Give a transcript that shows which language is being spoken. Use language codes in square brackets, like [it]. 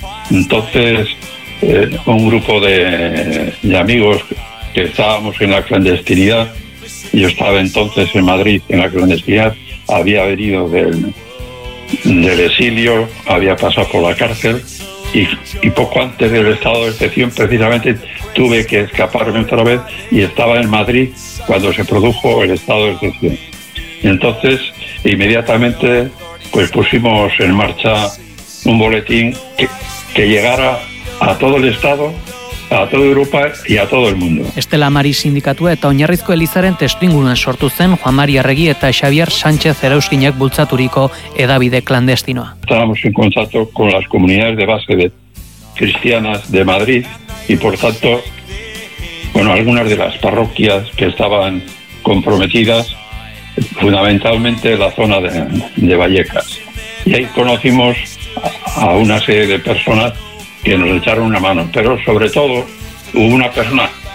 [es] Entonces, un grupo de amigos que estábamos en la clandestinidad, yo estaba entonces en Madrid en la clandestinidad, había venido del exilio, había pasado por la cárcel, y poco antes del estado de excepción precisamente tuve que escaparme otra vez y estaba en Madrid cuando se produjo el estado de excepción. Entonces, inmediatamente, pues pusimos en marcha un boletín que llegara a todo el estado, a toda Europa y a todo el mundo. [eu] Estela Mari sindikatua eta Oinarrizko Elizaren testuinguruan sortu zen Juan Mari Arregi eta Xavier Sánchez Erauskinek bultzaturiko edabide klandestinoa. [es] Estábamos en contacto con las comunidades de base de cristianas de Madrid y por tanto, bueno, algunas de las parroquias que estaban comprometidas, fundamentalmente la zona de Vallecas. Y ahí conocimos a una serie de personas que nos echaron una mano, pero sobre todo hubo una persona